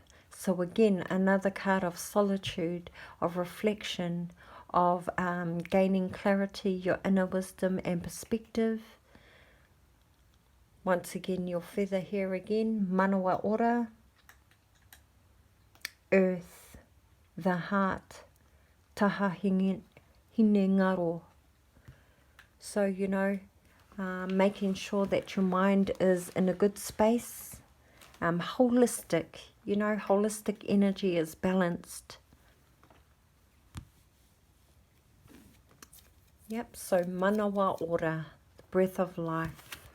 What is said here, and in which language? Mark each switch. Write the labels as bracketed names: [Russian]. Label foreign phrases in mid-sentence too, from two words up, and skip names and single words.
[English] So again, another card of solitude, of reflection, of gaining clarity, your inner wisdom and perspective. Once again, your feather here again, Manawa Ora, earth, the heart, [Māori] taha hine ngaro. [English] So, you know, making sure that your mind is in a good space, holistic, you know, holistic energy is balanced. Yep, so Manawa Ora, the breath of life.